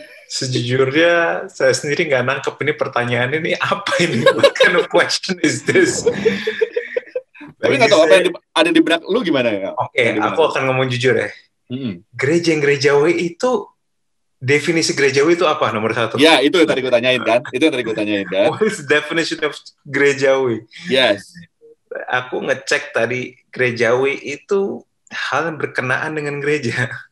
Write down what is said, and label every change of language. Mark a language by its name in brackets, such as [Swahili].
[Indonesian] Sejujurnya saya sendiri nggak nangkep ini pertanyaan ini apa ini? [English] What kind of question is this? [Indonesian] Tapi nggak tahu apa yang ada di benak lu gimana ya? Oke, aku akan ngomong jujur ya. Gereja yang gerejawi itu definisi gerejawi itu apa nomor satu? Ya, itu yang tadi gue tanyain kan. [English] What is the definition of gerejawi? Yes. [Indonesian] Aku ngecek tadi, gerejawi itu hal yang berkenaan dengan gereja.